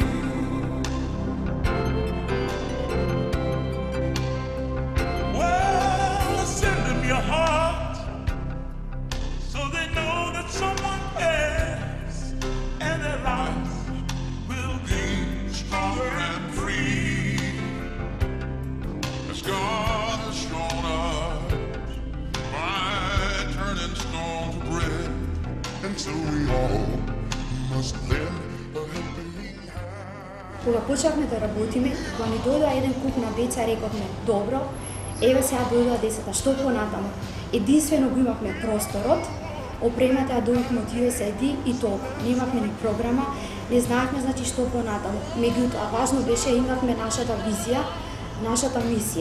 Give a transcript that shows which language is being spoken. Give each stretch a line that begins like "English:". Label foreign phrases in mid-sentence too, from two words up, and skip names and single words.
English: Well, send them your heart, so they know that someone cares, and their lives will be stronger and free. As God has shown us by turning stone to bread, and so we all must lend a helping hand.
Macedonian: Кога почнавме да работиме, кога ни дојдоа еден куп на деца, рековме, добро, еве сега дојдоа децата, што понатаму? Единствено го имавме просторот, опремата ја дојдовме од USAID и толку. Немавме ни програма, не знаевме значи што понатаму. Меѓутоа, важно беше, имавме нашата визија, нашата мисија.